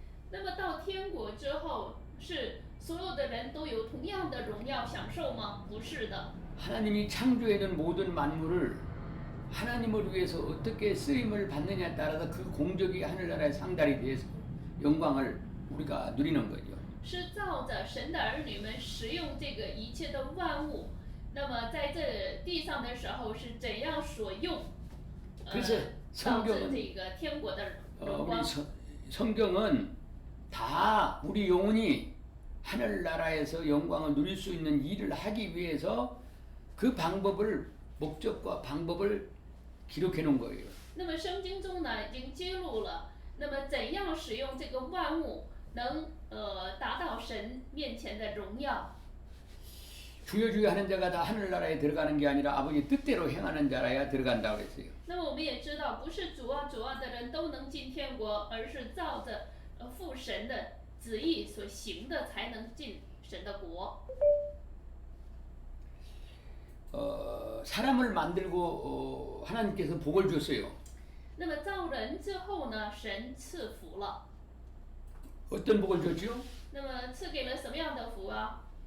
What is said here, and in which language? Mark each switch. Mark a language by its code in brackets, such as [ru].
[zh] 那么到天国之后，是所有的人都有同样的荣耀享受吗？不是的。 [ko] 하나님이 창조해둔 모든 만물을 하나님을 위해서 어떻게 쓰임을 받느냐에 따라서 그 공적이 하늘나라의 상달이 돼서 영광을 우리가 누리는 거죠. [zh] 是照着神的儿女们使用这个一切的万物，那么在这地上的时候是怎样所用， [ko] 그래서 [zh] 导致 [ko] 성경은 [zh] 这个天国的荣光。 [ko] 성경은 다 우리 영혼이 하늘나라에서 영광을 누릴 수 있는 일을 하기 위해서 그 방법을 목적과 방법을 기록해 놓은 거예요. [zh] 那么圣经中呢，已经揭露了，那么怎样使用这个万物，能达到神面前的荣耀。 [ko] 주여 주여 하는 자가 다 하늘나라에 들어가는 게 아니라 아버지 뜻대로 행하는 자라야 들어간다고 그랬어요. [zh] 那么我们也知道，不是主啊主啊的人都能进天国，而是照着父神的旨意所行的才能进神的国。 [ko] 사람을 만들고 하나님께서 복을 줬어요. [zh] 那么造人之后呢，神赐福了。 [ko] 어떤 복을 줬죠? [zh] 那么赐给了什么样的福啊？